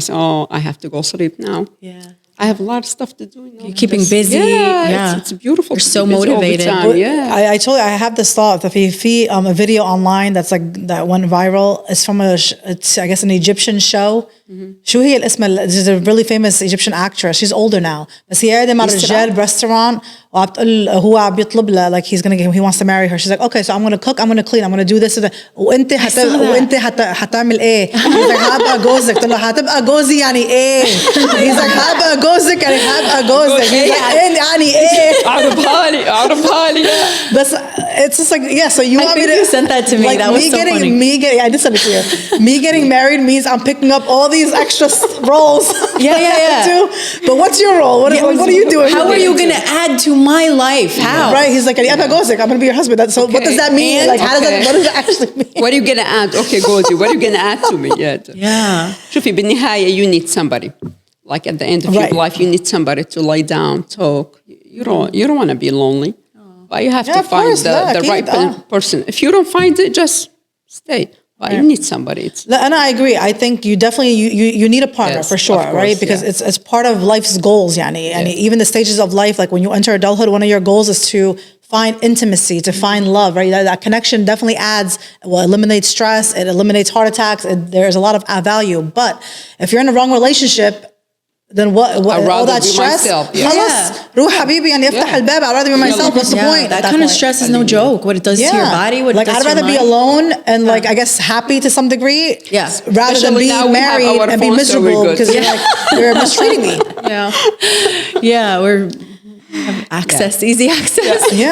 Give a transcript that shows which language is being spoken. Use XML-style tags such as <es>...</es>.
<en>I say, oh, I have to go sleep now. I have a lot of stuff to do. You're keeping busy. It's beautiful. You're so motivated. I told you, I have this thought that if a video online that's like that went viral. It's from it's I guess an Egyptian show.</en> <ar>شو هي الاسم?</ar> <en>She's a really famous Egyptian actress. She's older now.</en> <ar>بس هي قاعدة مع رجال بريستوران وبتقول هو عم بيطلب لها</ar> <en>like he wants to marry her.</en> <ar>She's like, okay, so I'm gonna cook, I'm gonna clean, I'm gonna do this. وانت حتعمل ايه؟</ar> <en>He's like</en> <ar>هبقى جوزك. تقول له هتبقى جوزي يعني ايه؟</ar> <en>He's like</en> <ar>هبقى جوزك يعني هبقى جوزك. He's like يعني ايه؟ أعرفها لي. بس</ar> <en>it's just like, yeah, so you want me to. You sent that to me. Like that was so funny. I did send it to you. Me getting married means I'm picking up all these extra roles. Yeah. Too. But what's your role? What are you doing? How are you going to add to my life? How? Right. He's like, I'm going to be your husband. So what does that mean? Like, what does that actually mean? What are you going to add? Okay, Goldie, what are you going to add to me? Yeah.</en> <ar>شوفي بالنهاية</ar> <en>you need somebody. Like at the end of your life, you need somebody to lay down, talk. You don't want to be lonely. But you have to find the right person. If you don't find it, just stay. But you need somebody. And I agree. I think you definitely you need a partner for sure, course, right? Because it's part of life's goals, yani. And even the stages of life, like when you enter adulthood, one of your goals is to find intimacy, to find love, right? That connection definitely eliminates stress, it eliminates heart attacks, there's a lot of value. But if you're in the wrong relationship, then what all that stress?</en> <ar>خلاص روح حبيبي يعني افتح الباب.</ar> <en>I'd rather be myself. What's the point? That kind of stress is no joke. What it does to your body, what it does to your mind. I'd rather be alone and like I guess happy to some degree, rather than being married and be miserable because you're mistreating me. Yeah, we have access, easy access.</en>